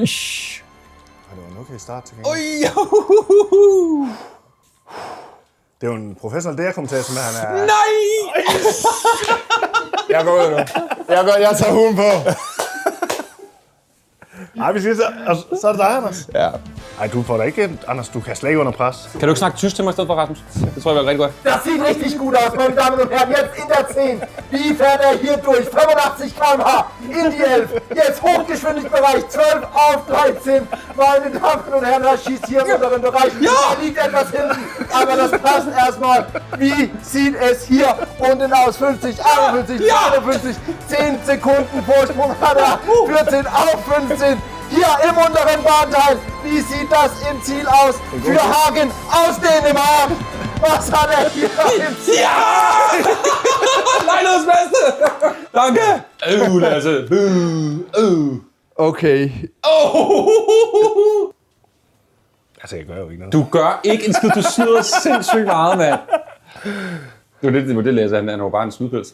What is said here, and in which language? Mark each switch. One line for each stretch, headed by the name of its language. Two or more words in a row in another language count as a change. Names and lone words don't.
Danish: Det var en okay start til gengæld. Det er jo en professionel DR-kommentator, med han er... Nej! Jeg går ud nu. Jeg tager huden på. Nej, vi siger så er det dig, Anders. Ja. Nej, du får da ikke... Anders, du kan slet ikke under pres. Kan du ikke snakke tysk til mig i stedet for, Rasmus? Det tror jeg var rigtig godt.
German: Das sieht richtig gut aus, meine Damen und Herren. Jetzt in der 10. Wie fährt er hier durch? 85 km/h in die 11. Jetzt Hochgeschwindigkeitsbereich 12 auf 13. Meine Damen und Herren, er schießt hier im unteren Bereich. Ja! Er liegt etwas hinten, aber das passt erstmal. Wie sieht es hier unten aus? 50, 51, 51, 10 Sekunden Vorsprung hat er. 14 auf 15. Hier im unteren Bahnteil. Wie sieht das im Ziel aus? Für Hagen aus Dänemark. Was hat er hier im Ziel? Ja!
Danish: Lejlandens bedste! Danke! Lasse. Okay. Altså, jeg gør jo ikke noget. Du gør ikke en skid, du snyder sindssygt meget, mand. Det var det læser, han var bare en snydpils.